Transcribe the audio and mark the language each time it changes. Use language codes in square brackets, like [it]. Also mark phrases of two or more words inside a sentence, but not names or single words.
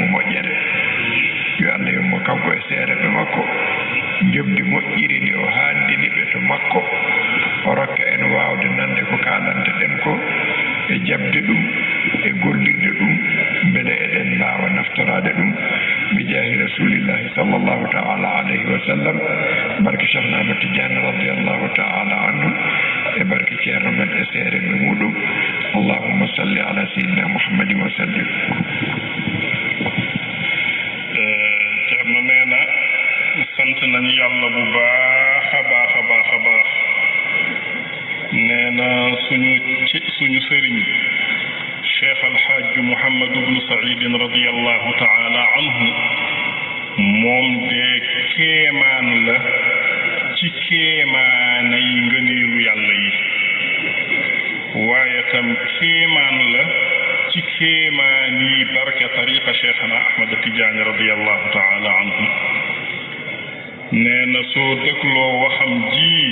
[ff] moƴƴere yo Allah yommo kanko e seereɓe makko jobdi moƴƴiri ndi o haandini ɓe to makko o rokka en waawde nande ko kaalanteɗen ko e jabde ɗum e gollirde ɗum beele eɗen mbaawa naftorade ɗum [ar] بجاه رسول الله صلى الله تعالى عليه وسلم [ff] barke Cheikh Ahmad Tidiane [ar] رضي الله تعالى عنه [ff] e barke ceerno men e seereɓe muɗum [ar] اللهم صل على سيدنا محمد وسلم. [wo] ceerno nee na sant nañu yàlla bu baax a baax a baax a baax nee na suñu sëriñ cheikh alxaaj Muhammad ibnu Saïd [ar] رضي الله تعالى عنه [wo] moom de kéemaan la ci kéemaanay ngëneelu yàlla yi waaye tam kéemaan la ci kéemaan yi barke tariqa cheikhana Ahmad Tidiane [ar] رضي الله تعالى عنه [wo] nee na soo dëgloo waxam ji